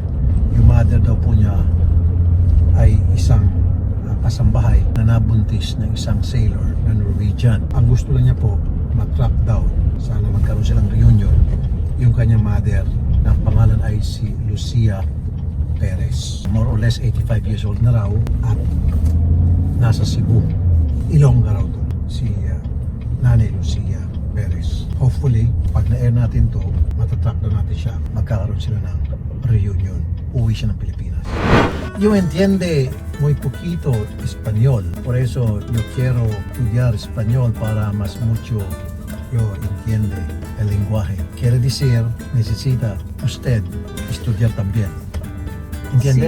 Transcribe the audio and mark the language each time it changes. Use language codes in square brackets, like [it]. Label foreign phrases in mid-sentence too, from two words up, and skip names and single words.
[tl] Yung mother daw po niya ay isang kasambahay na nabuntis ng isang sailor na Norwegian. Ang gusto lang niya po, mag- [en] track down. [tl] Sana magkaroon silang reunion. Yung kanyang mother, na ang pangalan ay si Lucia Perez. [en] More or less 85 years old [tl] na raw at nasa [en] Cebu. [tl] Ilongga raw to, si Nanay Lucia Perez. Hopefully, pag na-air natin to, matatrack na natin siya, magkakaroon sila ng reunion. Uwi siya ng Pilipinas. [es] Yo entiende muy poquito español, por eso yo quiero estudiar español para más mucho yo entiende el lenguaje. Quiere decir, necesita usted estudiar también. ¿Entiende?